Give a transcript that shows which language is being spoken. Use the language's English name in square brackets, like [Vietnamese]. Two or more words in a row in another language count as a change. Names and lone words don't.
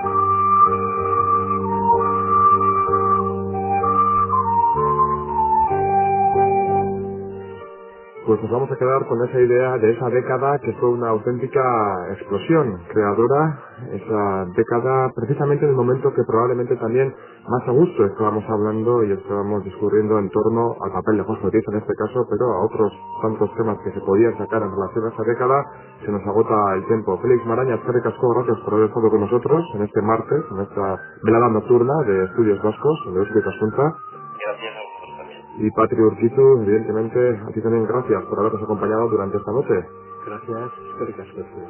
[Spanish] Pues nos vamos a quedar con esa idea de esa década que fue una auténtica explosión creadora, esa década precisamente en el momento que probablemente también más a gusto estábamos hablando y estábamos discurriendo en torno al papel de Jorge Oteiza en este caso, pero a otros tantos temas que se podían sacar en relación a esa década. Se nos agota el tiempo. [Basque] Félix Maraña, eskerrik asko, [Spanish] gracias por haber estado con nosotros en este martes, en esta velada nocturna de Estudios Vascos, de Euskadi Ikaskuntza. Gracias a vosotros también. Y Patri Urquizu, evidentemente, a ti también gracias por habernos acompañado durante esta noche. Gracias, [Basque] eskerrik asko.